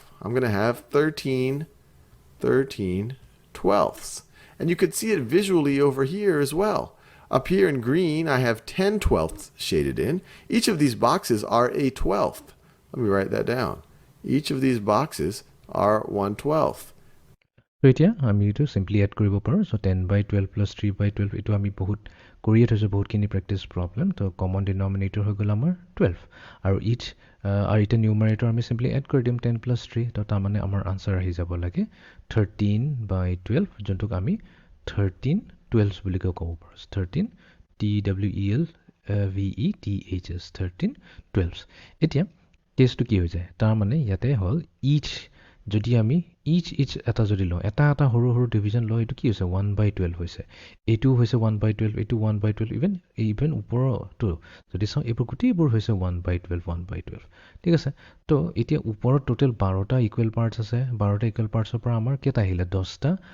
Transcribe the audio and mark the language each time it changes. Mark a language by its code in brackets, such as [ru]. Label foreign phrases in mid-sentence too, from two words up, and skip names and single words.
[en] I'm going to have 13 twelfths. And you could see it visually over here as well. Up here in green, I have 10 twelfths shaded in. Each of these boxes are a 12th. Let me write that down. Each of these boxes are 1/12. [as] So এতিয়া আমি এইটো [en] simply add [as] কৰিব পাৰোঁ. So 10/12 plus 3/12 এইটো আমি বহুত কৰিয়ে থৈছোঁ বহুতখিনি [en] practice problem. [as] তো [en] common denominator [as] হৈ গ'ল আমাৰ 12. আৰু each আৰু এতিয়া numerator আমি [en] simply add [as] কৰি দিম 10 plus 3. তো তাৰমানে আমাৰ answer আহি যাব লাগে 13/12 যোনটোক আমি 13 12 বুলি ক'ব পাৰোঁ. [en] 13 TWELVETHS 13 12. [as] এতিয়া কেছটো কি হৈ যায়? তাৰমানে ইয়াতে হ'ল each যদি আমি each এটা যদি লওঁ এটা সৰু সৰু ডিভিজন লওঁ এইটো কি হৈছে 1/12 হৈছে এইটো হৈছে 1/12 এইটো 1/12 ইভেন ওপৰতো যদি চাওঁ এইবোৰ গোটেইবোৰ হৈছে 1/12 ঠিক আছে তো এতিয়া ওপৰত টোটেল 12টা [en] equal parts [as] আছে 12টা [en] equal partsৰ [as] পৰা আমাৰ কেইটা আহিলে 10টা